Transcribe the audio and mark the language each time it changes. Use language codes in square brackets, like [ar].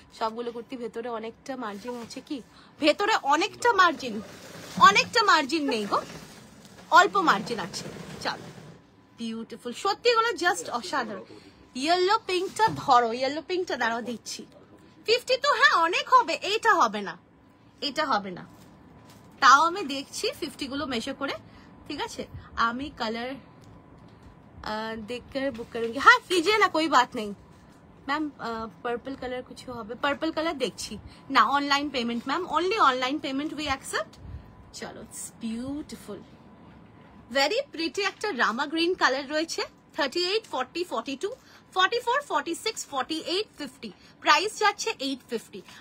[bn] সবগুলো কুর্তি ভেতরে অনেকটা মার্জিন আছে, কি ভেতরে অনেকটা মার্জিন নেই গো, অল্প মার্জিন আছে। চলো বিউটিফুল, সত্যি এগুলো জাস্ট অসাধারণ। ইয়েলো পিঙ্কটা ধরো, ইয়েলো পিঙ্কটা দাঁড়াও দিচ্ছি। 50 তো হ্যাঁ অনেক হবে, এটা হবে না, এটা হবে না, তাও আমি দেখছি 50 গুলো মেশো করে, ঠিক আছে। আমি কালার [hi] देखकर बुक करूंगी, हाँ कीजिए ना कोई बात नहीं मैम। पर्पल कलर कुछ [bn] হবে, पर्पल कलर দেখছি না, online payment ma'am, [en] Only online payment we accept. [bn] চলো [en] it's beautiful, very pretty [bn] একটা রামা গ্রিন কালার রয়েছে। 38, 40, 42, 44, 46, 48, 50, প্রাইস যাচ্ছে 850।